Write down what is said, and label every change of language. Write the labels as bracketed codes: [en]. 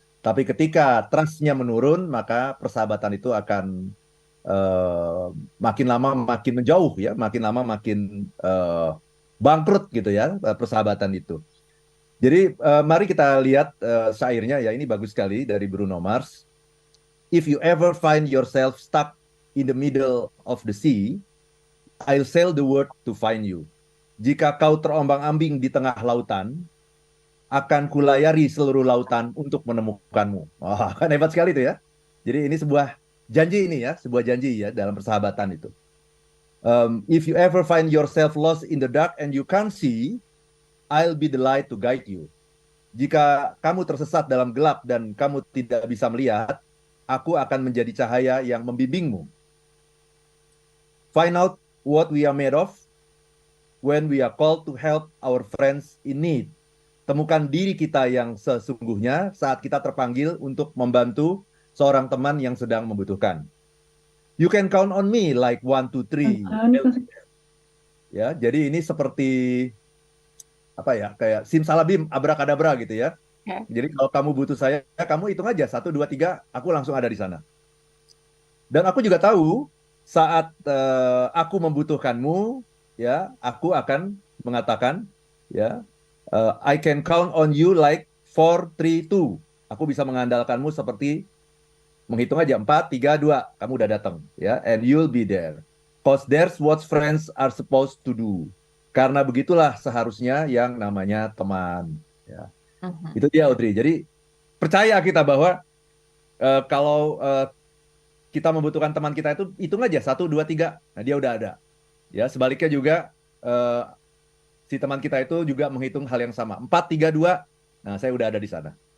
[id] Tapi ketika trust-nya menurun, maka persahabatan itu akan eh, makin lama makin menjauh ya, makin lama makin bangkrut gitu ya, persahabatan itu. Jadi mari kita lihat syairnya ya, ini bagus sekali dari Bruno Mars. [en] If you ever find yourself stuck in the middle of the sea, I'll sail the world to find you. [id] Jika kau terombang-ambing di tengah lautan, akan kulayari seluruh lautan untuk menemukanmu. Wah, kan hebat sekali itu ya. Jadi ini sebuah janji ini ya, sebuah janji ya dalam persahabatan itu. [en] If you ever find yourself lost in the dark and you can't see, I'll be the light to guide you. [id] Jika kamu tersesat dalam gelap dan kamu tidak bisa melihat, aku akan menjadi cahaya yang membimbingmu. [en] Find out what we are made of when we are called to help our friends in need. [id] Temukan diri kita yang sesungguhnya saat kita terpanggil untuk membantu seorang teman yang sedang membutuhkan. [en] You can count on me like 1, 2, 3. [id] Ya, jadi ini seperti apa ya? Kayak simsalabim, abrakadabra gitu ya. Oke. Jadi kalau kamu butuh saya, kamu hitung aja 1, 2, 3, aku langsung ada di sana. Dan aku juga tahu saat aku membutuhkanmu, ya, aku akan mengatakan, ya, [en] I can count on you like 4, 3, 2. [id] Aku bisa mengandalkanmu seperti menghitung aja 4, 3, 2. Kamu udah datang, ya, [en] and you'll be there. Cause there's what friends are supposed to do. [id] Karena begitulah seharusnya yang namanya teman. Ya, Mhm. itu dia Audrey. Jadi percaya kita bahwa kalau kita membutuhkan teman kita itu hitung aja 1, 2, 3. Nah dia udah ada. Ya sebaliknya juga eh, si teman kita itu juga menghitung hal yang sama. 4, 3, 2. Nah saya udah ada di sana.